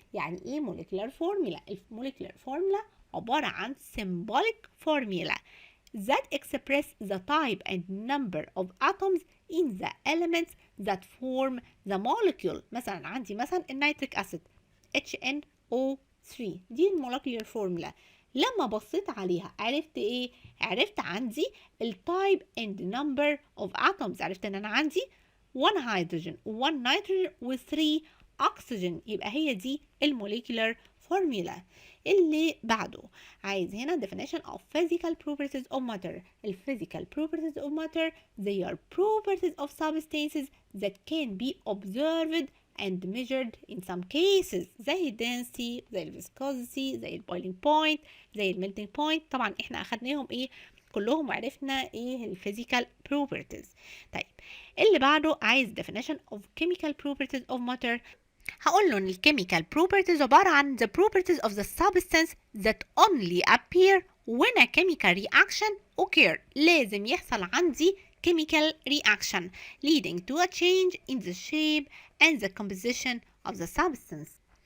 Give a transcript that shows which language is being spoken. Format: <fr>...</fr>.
<ar>يعني ايه</ar> <en>molecular formula؟</en> <ar>الموليكولار</ar> <en>formula</en> <ar>عبارة عن</ar> <en>symbolic formula that express the type and number of atoms in the elements that form the molecule.</en> <ar>مثلا عندي مثلا النيتريك اسيد HNO3 دي المولكيولر فورمولا. لما بصيت عليها عرفت ايه؟ عرفت عندي التايب</ar> <en>and number of atoms.</en> <ar>عرفت ان انا عندي 1 هيدروجين و1 نيتروجين و3 اكسجين، يبقى هي دي الموليكولر فورمولا. اللي بعده عايز هنا</ar> <en>definition of physical properties of matter. ال physical properties of matter they are properties of substances that can be observed and measured in some cases</en> <ar>زي ال</ar> <en>density زي ال viscosity زي ال boiling point زي ال melting point.</en> <ar>طبعا احنا اخدناهم ايه كلهم وعرفنا ايه ال</ar> <en>physical properties.</en> <ar>طيب اللي بعده عايز</ar> <en>definition of chemical properties of matter.</en> <ar>هقول له ان الكيميكال</ar> <en>properties</en> <ar>عبارة عن</ar> <en>the properties of the substance that only appear when a chemical reaction occur.</en> <ar>لازم يحصل عندي</ar> <en>chemical reaction leading to a change in the shape and the composition of the substance.</en>